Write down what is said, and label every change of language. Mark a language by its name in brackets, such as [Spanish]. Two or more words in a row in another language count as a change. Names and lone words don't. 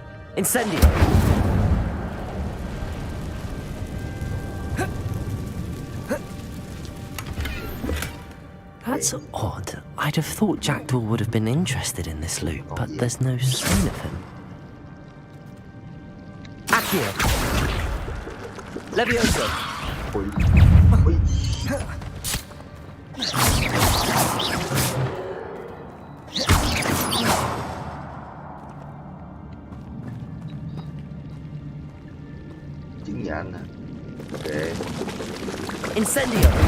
[English] Incendio! That's odd. I'd have thought Jackdaw would have been interested in this loot, but there's no sign of him. Accio! Levioso! [Vietnamese] Chứng nhận hả? Ok. Incendio!